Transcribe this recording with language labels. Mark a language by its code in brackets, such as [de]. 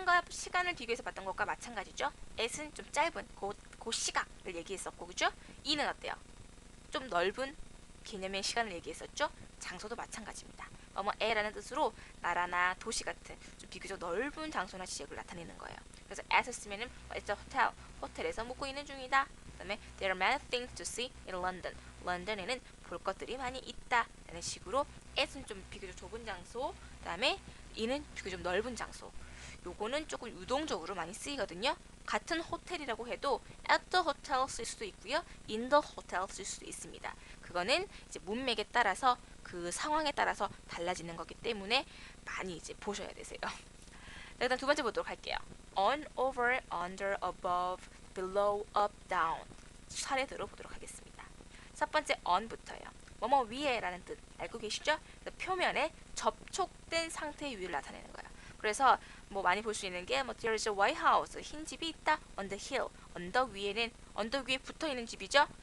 [ko] 시간을 비교해서 봤던 것과 마찬가지죠. at은 좀 짧은 그 시각을 얘기했었고, 그죠? in은 어때요? 좀 넓은 개념의 시간을 얘기했었죠. 장소도 마찬가지입니다. 뭐뭐에라는 뜻으로 나라나 도시 같은 좀 비교적 넓은 장소나 지역을 나타내는 거예요. 그래서 at을 쓰면은 [en] it's a hotel, [ko] 호텔에서 묵고 있는 중이다. [en] 그다음에 there are many things to see in London. [ko] 런던에는 볼 것들이 많이 있다 라는 식으로 at은 좀 비교적 좁은 장소, 그다음에 in은 비교적 넓은 장소. 요거는 조금 유동적으로 많이 쓰이거든요. 같은 호텔이라고 해도 [en] at the hotel [ko] 쓸 수도 있고요. [en] in the hotel [ko] 쓸 수도 있습니다. 그거는 이제 문맥에 따라서 그 상황에 따라서 달라지는 거기 때문에 많이 이제 보셔야 되세요. 일단 두 번째 보도록 할게요. [en] on, over, under, above, below, up, down [ko] 차례 들어보도록 하겠습니다. 첫 번째 on부터요. 뭐뭐 위에라는 뜻 알고 계시죠? 표면에 접촉된 상태의 위를 나타내는 거예요. 그래서 뭐 많이 볼 수 있는 게 [en] there is a white house, [ko] 흰 집이 있다. [en] on the hill, [ko] 언덕 위에 붙어 있는 집이죠.